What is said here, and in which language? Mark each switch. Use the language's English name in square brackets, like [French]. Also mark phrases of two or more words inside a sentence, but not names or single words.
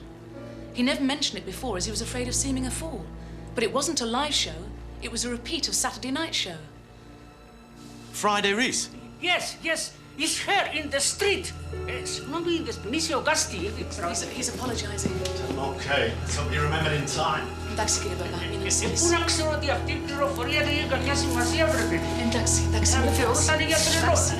[English] He never mentioned it before as he was afraid of seeming a fool. But it wasn't a live show, it was a repeat of Saturday night's show. Friday Reese? Yes, yes. It's her in the street. He's apologizing. Okay, let's hope you remembered in time. [Greek] Εντάξει, κύριε Παπά, Πού να ξέρω ότι αυτή η πληροφορία δεν έχει καμιά σημασία, πρέπει. Εντάξει. Με θεωρούσαν για τρελό.